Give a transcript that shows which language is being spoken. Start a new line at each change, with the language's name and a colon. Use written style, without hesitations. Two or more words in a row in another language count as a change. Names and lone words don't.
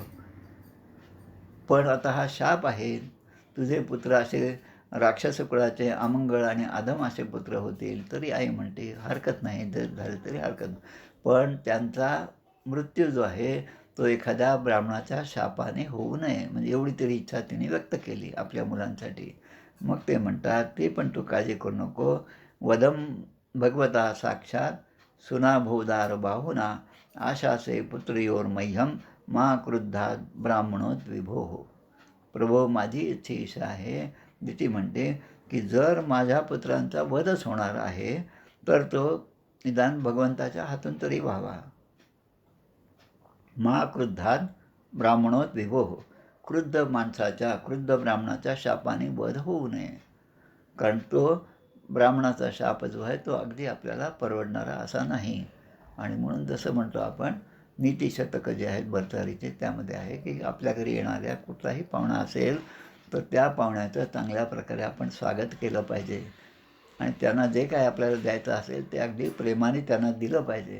Marathi: पण आता हा शाप आहे, तुझे पुत्र असे राक्षस कुळाचे अमंगळ आणि अधम असे पुत्र होतील. तरी आई म्हणते हरकत नाही, जर झाले तरी हरकत नाही. पण त्यांचा मृत्यू जो आहे तो एखाद्या ब्राह्मणाच्या शापाने होऊ नये, म्हणजे एवढी तरी इच्छा तिने व्यक्त केली आपल्या मुलांसाठी. मग ते म्हणतात ते पण तू काळजी करू नको.
Sanskrit: वदम भगवता साक्षात सुनाभोदार बाहुना आशासे पुत्रियोर्मह्यम मा क्रुद्धात ब्राह्मणोत विभोः.
Marathi: प्रभो, माझी इच्छा आहे, ती म्हणते की जर माझ्या पुत्रांचा वधच होणार आहे तर तो निदान भगवंताच्या हातून तरी व्हावा.
Sanskrit: मा क्रुद्धात ब्राह्मणोत विभोः.
Marathi: क्रुद्ध माणसाच्या, क्रुद्ध ब्राह्मणाच्या शापाने वध होऊ नये. कारण तो ब्राह्मणाचा शाप जो आहे तो अगदी आपल्याला परवडणारा असा नाही. आणि म्हणून जसं म्हणतो आपण नीतिशतकं जे आहेत भरतारीचे, त्यामध्ये आहे की आपल्या घरी येणाऱ्या कुठलाही पाहुणा असेल तर त्या पाहुण्याचं चांगल्या प्रकारे आपण स्वागत केलं पाहिजे आणि त्यांना जे काय आपल्याला द्यायचं असेल ते अगदी प्रेमाने त्यांना दिलं पाहिजे.